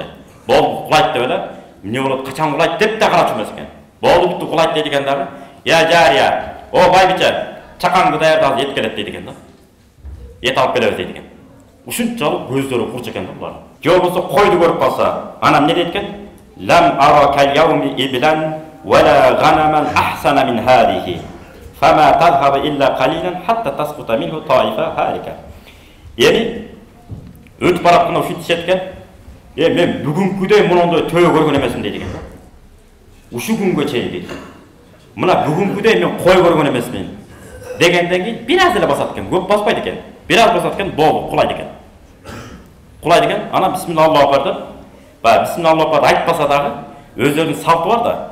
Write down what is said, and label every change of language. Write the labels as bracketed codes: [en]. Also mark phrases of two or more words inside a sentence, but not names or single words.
[ky] Болду кулайт деп эле, эмне болот, качан кулайт деп да карап жүрмөс экен. Болду бүттү кулайт дейт экен дагы. [ar] يا جارية, [ky] о байбиче, чакаңды даярдап эт келет дейт экен да. Эт алып келебиз дейт экен. Ушунчалык көздөрү курч экен да булар. Же болбосо койду көрүп калса, анан эмне дейт экен? [ar] لم أر كاليوم إبلا ولا غنما أحسن من هذه. فما تذهب إلا قليلا حتى تسقط منه طائفة هالكة. [ky] Эми өтүп баратканда ушинтип экен. Мен бүгүнкүдөй мындай төө көргөн эмесмин дейт экен. Ушу күнгө чейин дейт. Мына бүгүнкүдөй мен кой көргөн эмесмин дегенден кийин бир аз эле басат экен, көп баспайт экен. Бир аз басат экен, болду, кулайт экен. Кулайт экен, анан [ar] بسم الله أكبر [ky] деп, баягы [ar] بسم الله أكبر [ky] айтпаса дагы өздөрүнүн салты бар да.